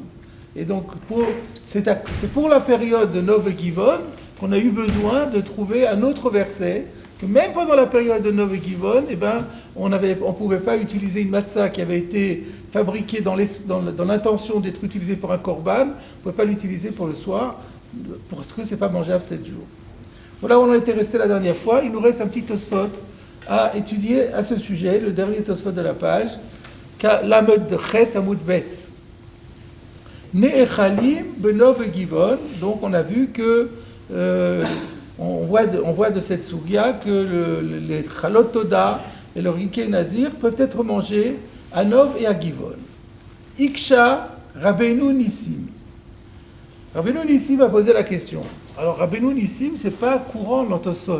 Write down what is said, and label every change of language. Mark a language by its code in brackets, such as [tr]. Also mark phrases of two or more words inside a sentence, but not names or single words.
[fr] Et donc, c'est pour la période de Nov et Givon qu'on a eu besoin de trouver un autre verset, que même pendant la période de Nov et Givon, on ne pouvait pas utiliser une matzah qui avait été fabriquée dans l'intention d'être utilisée pour un korban, on ne pouvait pas l'utiliser pour le soir, parce que ce n'est pas mangeable 7 jours. Voilà où on était resté la dernière fois. Il nous reste un petit tosfot à étudier à ce sujet, le dernier tosfot de la page, Lamed de Chet [he] עמוד ב. נאכלים בנוב וגבעון. [fr] Donc on a vu que on voit de cette sougia que les [he] חלות תודה [fr] et le [he] רקיקי נזיר [fr] peuvent être mangés à Nov et à Givon. [he] אקשה רבינו ניסים. [fr] Rabbeinu Nissim a posé la question. Alors Rabbeinu Nissim, c'est pas courant dans Tosfot.